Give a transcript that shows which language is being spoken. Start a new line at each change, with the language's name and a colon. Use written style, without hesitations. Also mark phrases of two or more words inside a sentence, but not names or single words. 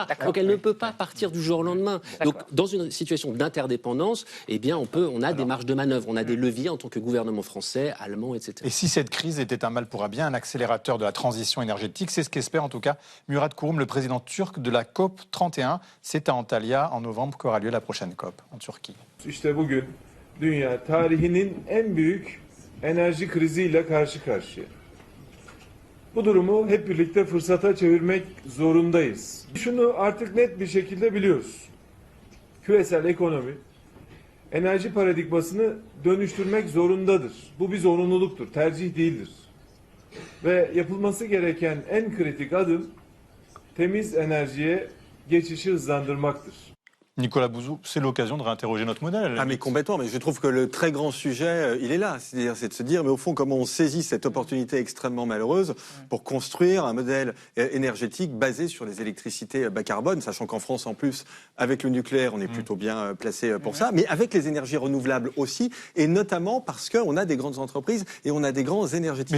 French: Donc elle ne peut pas partir du jour au lendemain. Donc dans une situation d'interdépendance, eh bien on a des marges de manœuvre, on a des leviers en tant que gouvernement français, allemand, etc. Et si cette crise était un mal pour un bien, un accélérateur de la transition énergétique, c'est ce qu'espère en tout cas Murat Kurum, le président turc de la COP 31. C'est à Antalya en novembre qu'aura lieu la prochaine COP.
Turkish: Türkiye. İşte bugün dünya tarihinin en büyük enerji kriziyle karşı karşıya. Bu durumu hep birlikte fırsata çevirmek zorundayız. Şunu artık net bir şekilde biliyoruz. Küresel ekonomi enerji paradigmasını dönüştürmek zorundadır. Bu bir zorunluluktur, tercih değildir. Ve yapılması gereken en kritik adım temiz enerjiye geçişi hızlandırmaktır.
French: Nicolas Bouzou, c'est l'occasion de réinterroger notre modèle. Ah mais complètement, mais je trouve que le très grand sujet, il est là. C'est-à-dire, c'est de se dire, mais au fond, comment on saisit cette opportunité extrêmement malheureuse pour construire un modèle énergétique basé sur les électricités bas carbone, sachant qu'en France, en plus, avec le nucléaire, on est plutôt bien placé pour ça, mais avec les énergies renouvelables aussi, et notamment parce qu'on a des grandes entreprises et on a des grands énergéticiens.